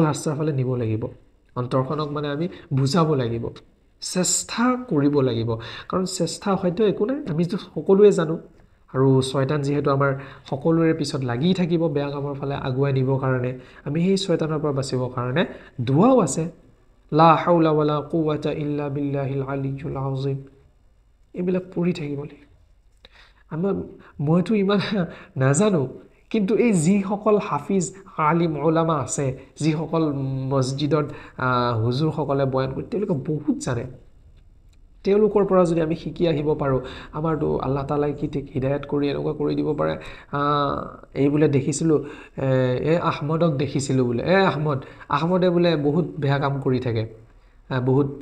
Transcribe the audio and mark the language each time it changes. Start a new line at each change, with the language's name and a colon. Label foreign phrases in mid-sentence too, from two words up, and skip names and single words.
Assamese: ৰাস্তাৰ ফালে নিব লাগিব অন্তৰখনক মানে আমি বুজাব লাগিব চেষ্টা কৰিব লাগিব কাৰণ চেষ্টা হয়তো একো নাই আমি সকলোৱে জানো আৰু শয়তান যিহেতু আমাৰ সকলোৰে পিছত লাগি থাকিব বেয়া কামৰ ফালে আগুৱাই নিবৰ কাৰণে আমি সেই শয়তানৰ পৰা বাচিবৰ কাৰণে দুৱাও আছে
Arabic: لا حول ولا قوة إلا بالله العلي العظيم
Assamese: এইবিলাক পঢ়ি থাকিব লাগিব মইতো ইমান নাজানো কিন্তু এই যিসকল হাফিজ আলিম উলামা আছে যিসকল মছজিদত হুজুৰসকলে বয়ান কৰে তেওঁলোকে বহুত জানে তেওঁলোকৰ পৰা যদি আমি শিকি আহিব পাৰোঁ আমাৰতো
Arabic: الله تعالى
Assamese: কি ঠিক হিদায়াত কৰি এনেকুৱা কৰি দিব পাৰে এই বোলে দেখিছিলোঁ আহমদক দেখিছিলোঁ বোলে আহমদে বোলে বহুত বেয়া কাম কৰি থাকে বহুত